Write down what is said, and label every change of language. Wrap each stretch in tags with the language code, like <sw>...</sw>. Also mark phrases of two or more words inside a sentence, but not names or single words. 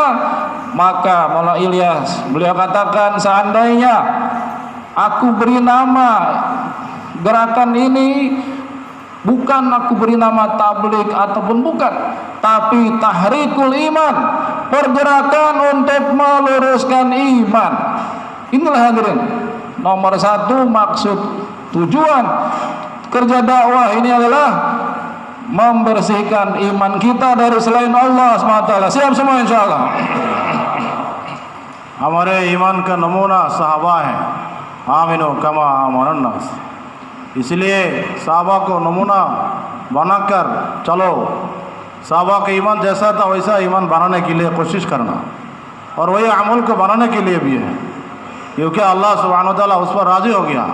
<id>Maka Maulana Ilyas beliau katakan, seandainya aku beri nama gerakan ini, bukan aku beri nama tabligh ataupun bukan, tapi tahrikul iman, pergerakan untuk meluruskan iman. Inilah hadirin, nomor satu maksud tujuan kerja dakwah ini adalah membersihkan iman kita dari selain Allah SWT. Siap semua insyaallah.</id> <hi>हमारे ईमान का नमूना सहाबा है,</hi> <ar>آمنوا كما آمن الناس.</ar> <hi>इसलिए सहाबा को नमूना बनाकर चलो। सहाबा का ईमान जैसा था वैसा ईमान बनाने के लिए कोशिश करना, और वही अमल को बनाने के लिए भी है, क्योंकि</hi> <ar>الله سبحانه تعالى</ar> <hi>उस पर राज़ी हो गया।</hi>